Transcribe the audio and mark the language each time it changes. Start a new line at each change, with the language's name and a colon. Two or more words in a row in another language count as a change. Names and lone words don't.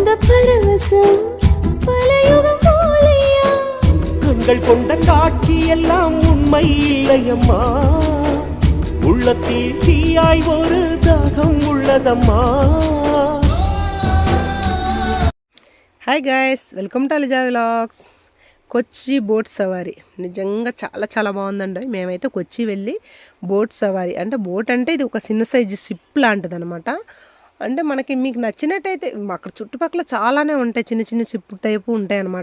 Tamil: கண்கள் கொண்ட காட்சி எல்லாம் உண்மை இல்லையம்மா, உள்ளத்தில் தீயாய் ஒரு தாகம் உள்ளதம்மா.
English: Hi guys, welcome to Aliza vlogs.
Telugu: కొచ్చి బోట్ సవారీ నిజంగా చాలా చాలా బాగుందండి. మేమైతే కొచ్చి వెళ్ళి బోట్ సవారీ అంటే బోట్ అంటే ఇది ఒక చిన్న సైజు షిప్ లాంటిది అనమాట. అంటే మనకి మీకు నచ్చినట్టయితే అక్కడ చుట్టుపక్కల చాలానే ఉంటాయి, చిన్న చిన్న
English: ship type
Telugu: ఉంటాయి అనమాట.